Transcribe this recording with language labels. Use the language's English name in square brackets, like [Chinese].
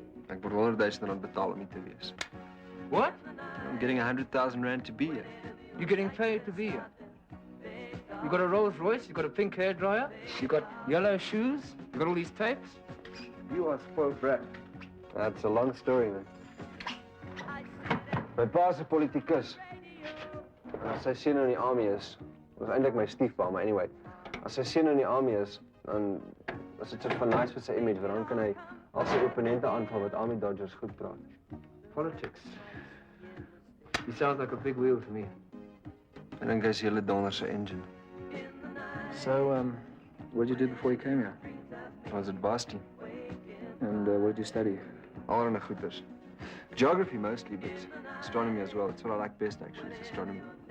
[Afrikaans] Ek word R100,000 betaal om hier te wees. [English] What? I'm getting 100,000 rand to be here. You're getting paid to be here. You got a Rolls Royce, you got a pink hairdryer, you got yellow shoes, you got all these tapes. You are spoiled brat. That's a long story, man. [Afrikaans] My pa's 'n politikus. En as sy seun in die army is, was eintlik my stiefpa, maar anyway. As sy seun in die army is, dan is dit soort van nice vir sy image, want dan kan hy al sy opponente aanval wat army dodgers goed praat. [English] Politics. He sounds like a big wheel to me. [Afrikaans] Ek dink hy's hele donder se engine. [English] So, what did you do before you came here? I was at Boston. And what did you study? [Afrikaans] Allerlei goeters. [English] Geography mostly, but astronomy as well. It's what I like best, actually, is astronomy.